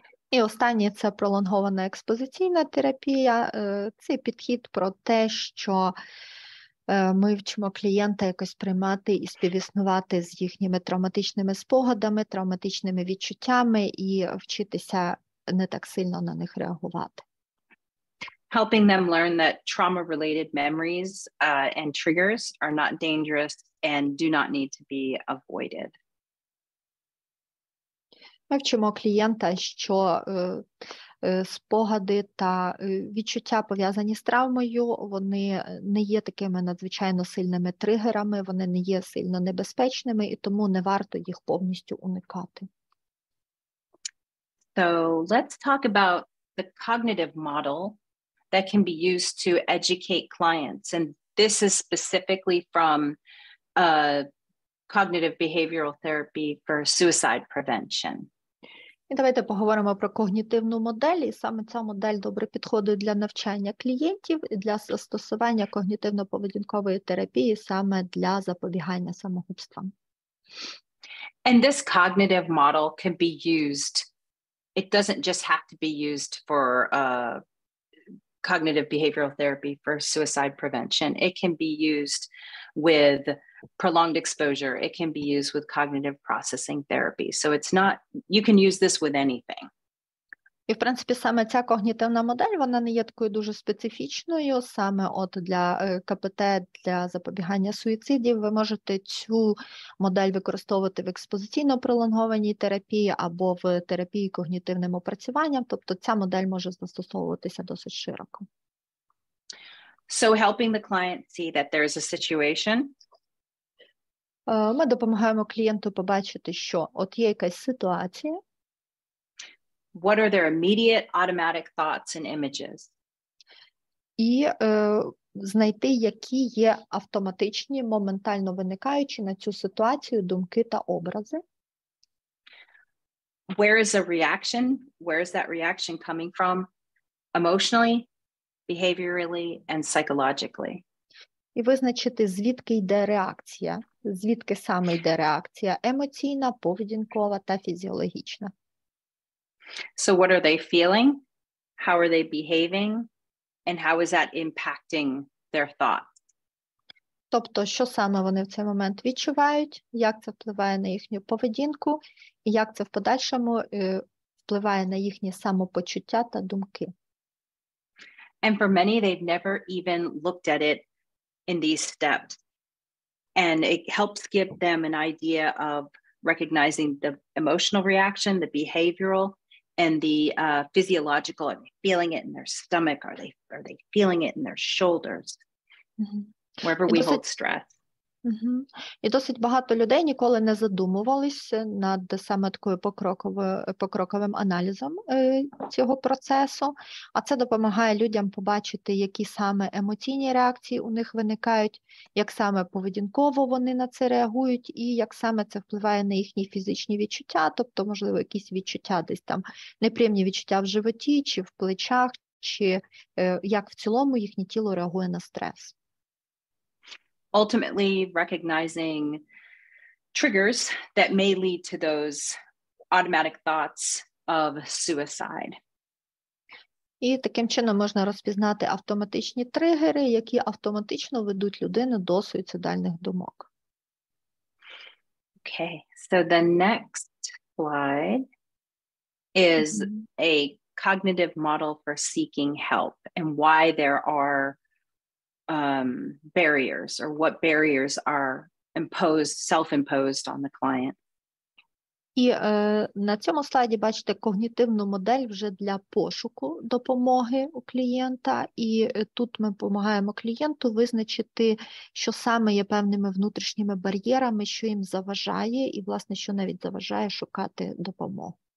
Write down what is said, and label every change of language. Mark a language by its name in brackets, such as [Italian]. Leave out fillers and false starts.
[Ukrainian] І останнє – це пролонгована експозиційна терапія. Це підхід про те, що ми вчимо клієнта якось приймати і співіснувати з їхніми травматичними спогадами, травматичними відчуттями і вчитися не так сильно на них реагувати. [English] Helping them learn that trauma-related memories and triggers are not dangerous and do not need to be avoided. [Ukrainian] Ми вчимо клієнта, що спогади та відчуття, пов'язані з травмою, вони не є такими надзвичайно сильними тригерами, вони не є сильно небезпечними, і тому не варто їх повністю уникати. [English] So let's talk about the cognitive model that can be used to educate clients. And this is specifically from cognitive behavioral therapy for suicide prevention. [Ukrainian] І давайте поговоримо про когнітивну модель, і саме ця модель добре підходить для навчання клієнтів і для застосування когнітивно-поведінкової терапії саме для запобігання самогубствам. [English] And this cognitive model can be used, it doesn't just have to be used for cognitive behavioral therapy for suicide prevention. It can be used with prolonged exposure. It can be used with cognitive processing therapy. So it's not, you can use this with anything. [Ukrainian] І, в принципі, саме ця когнітивна модель, вона не є такою дуже специфічною. Саме от для КПТ, для запобігання суїцидів, ви можете цю модель використовувати в експозиційно-пролонгованій терапії або в терапії когнітивним опрацюванням. Тобто ця модель може застосовуватися досить широко. [English] So helping the client see that there is a situation. [Ukrainian] Ми допомагаємо клієнту побачити, що от є якась ситуація. [English] What are their immediate automatic thoughts and images? [Ukrainian] І знайти, які є автоматичні, моментально виникаючі на цю ситуацію думки та образи. [English] Where is a reaction? Where is that reaction coming from? Emotionally, behaviorally, and psychologically. [Ukrainian] І визначити, звідки йде реакція, звідки саме йде реакція емоційна, поведінкова та фізіологічна. [English] So what are they feeling? How are they behaving? And how is that impacting their thoughts? [Ukrainian] Тобто, що саме вони в цей момент відчувають, як це впливає на їхню поведінку, і як це в подальшому впливає на їхнє самопочуття та думки. [English] And for many, they've never even looked at it in these steps. And it helps give them an idea of recognizing the emotional reaction, the behavioral, and the physiological. Are they feeling it in their stomach? Are they feeling it in their shoulders? Mm-hmm. Wherever we hold stress. Угу. [Ukrainian] І досить багато людей ніколи не задумувалися над саме такою покроковим аналізом цього процесу, а це допомагає людям побачити, які саме емоційні реакції у них виникають, як саме поведінково вони на це реагують і як саме це впливає на їхні фізичні відчуття, тобто, можливо, якісь відчуття десь там, неприємні відчуття в животі, чи в плечах, чи як в цілому їхнє тіло реагує на стрес. [English] Ultimately recognizing triggers that may lead to those automatic thoughts of suicide. [Ukrainian] І таким чином можна розпізнати автоматичні тригери, які автоматично ведуть людину до суїцидальних думок. [English] Okay, so the next slide is a cognitive model for seeking help and why there are barriers or what barriers are imposed, self-imposed on the client. [Ukrainian] І на цьому слайді бачите когнітивну модель вже для пошуку допомоги у клієнта. І тут ми допомагаємо клієнту визначити, що саме є певними внутрішніми бар'єрами, що їм заважає, і, власне, що навіть заважає шукати допомогу.